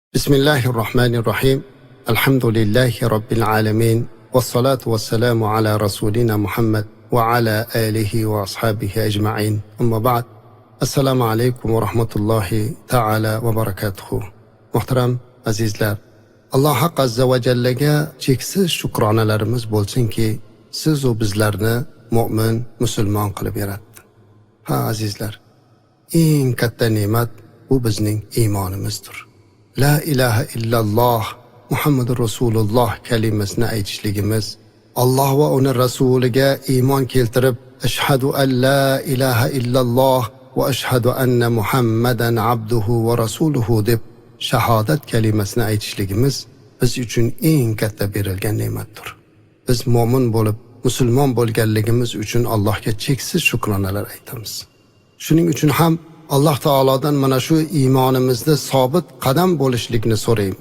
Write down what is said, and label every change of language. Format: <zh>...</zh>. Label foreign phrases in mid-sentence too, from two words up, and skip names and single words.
<ar>بسم الله الرحمن الرحيم. الحمد لله رب العالمين. والصلاة والسلام على رسولنا محمد وعلى آله وأصحابه أجمعين. أما بعد. السلام عليكم ورحمة الله تعالى وبركاته.</ar> <uz>Muhtaram azizlar, Alloh haq azza va jallaga cheksiz shukronalarimiz bo'lsinki, siz va bizlarni mu'min, musulmon qilib yaratdi. Ha azizlar, eng katta ne'mat bu bizning iymonimizdir.</uz> <ar>لا إله إلا الله محمد رسول الله</ar> <uz>kalimasini aytishligimiz, Alloh va uning rasuliga iymon keltirib,</uz> <ar>أشهد أن لا إله إلا الله وأشهد أن محمدا عبده ورسوله</ar> <uz>deb shahodat kalimasini aytishligimiz biz uchun eng katta berilgan ne'matdir. Biz mu'min bo'lib, musulmon bo'lganligimiz uchun Allohga cheksiz shukronalar aytamiz. Shuning uchun ham Alloh taolodan mana shu iymonimizda sobit qadam bo'lishlikni so'raymiz.</uz>